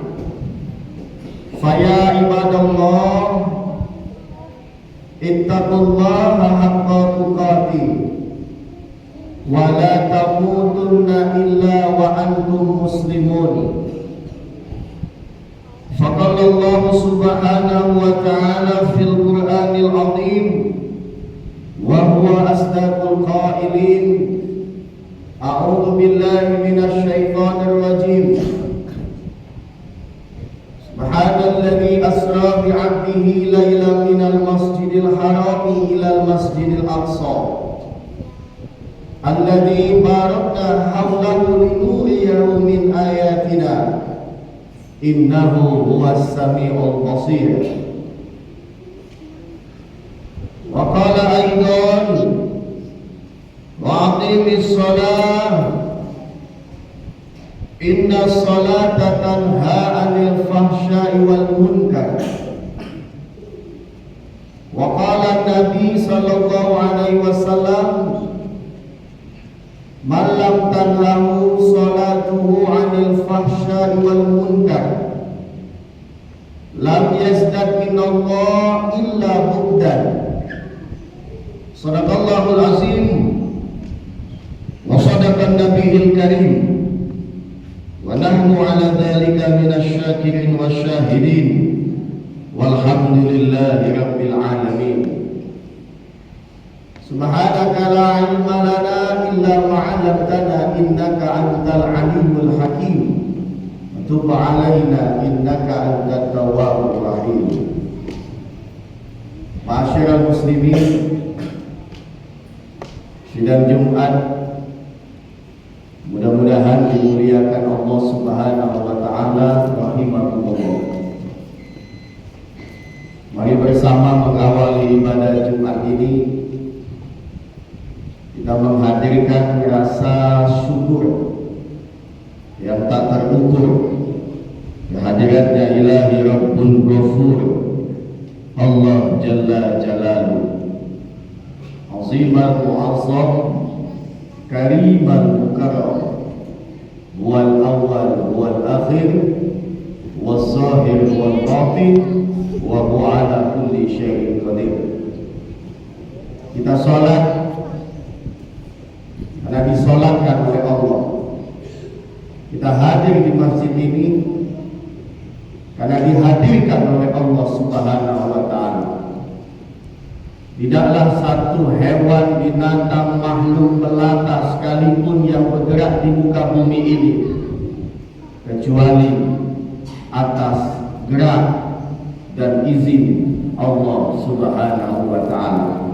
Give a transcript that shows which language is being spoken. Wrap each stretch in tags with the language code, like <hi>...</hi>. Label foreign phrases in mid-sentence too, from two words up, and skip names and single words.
<ar>فيا عباد الله، اتقوا الله حق تقاته ولا تموتن إلا وأنتم مسلمون. فقال الله سبحانه وتعالى في القرآن العظيم وهو أصدق القائلين. أعوذ بالله من الشيطان الرجيم. سبحان الذي أسرى بعبده ليلا من المسجد الحرام إلى المسجد الأقصى الذي باركنا حوله لنريه من آياتنا إنه هو السميع البصير. وقال أيضا وأقم الصلاة إن الصلاة تنهى عن الفحشاء والمنكر. وقال النبي صلى الله عليه وسلم من لم تنهه صلاته عن الفحشاء والمنكر لم يزدد من الله إلا بعدا. صدق الله العظيم وصدق النبي الكريم ونحن على ذلك من الشاكرين والشاهدين والحمد لله رب العالمين. سبحانك لا علم لنا إلا ما علمتنا إنك أنت العليم الحكيم وتب علينا إنك أنت التواب الرحيم. معاشر المسلمين,</ar> <id>sidang Jumat mudah-mudahan dimuliakan Allah</id> <ar>سبحانه وتعالى رحمه الله.</ar> <id>Mari bersama mengawali ibadah Jumat ini kita menghadirkan rasa syukur yang tak terukur kehadiratnya</id> <ar>إلهي رب الغفور الله جل جلاله عظيما معظما كريما مكرما والأول والآخر والظاهر والباطن وهو على كل شيء قدير.</ar> <id>Kita salat karena disolatkan oleh Allah. Kita hadir di masjid ini karena dihadirkan oleh Allah</id> <ar>سبحانه وتعالى.</ar> <id>Tidaklah satu hewan, binatang, makhluk melata sekalipun yang bergerak di muka bumi ini kecuali atas gerak dan izin Allah</id> <ar>سبحانه وتعالى.</ar>